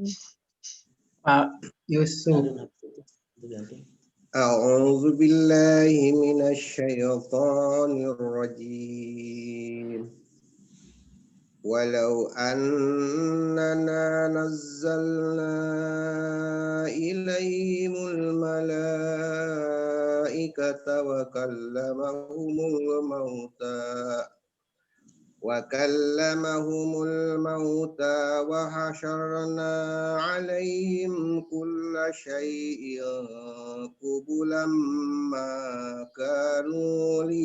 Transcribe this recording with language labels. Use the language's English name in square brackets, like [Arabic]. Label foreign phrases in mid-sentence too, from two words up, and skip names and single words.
[Indonesian] Pak Yusuf. [Arabic] أعوذ بالله من الشيطان الرجيم. ولو أننا نزلنا إليهم الملائكة وكلمهم الموتى وحشرنا عليهم كل شيء قبلا ما كانوا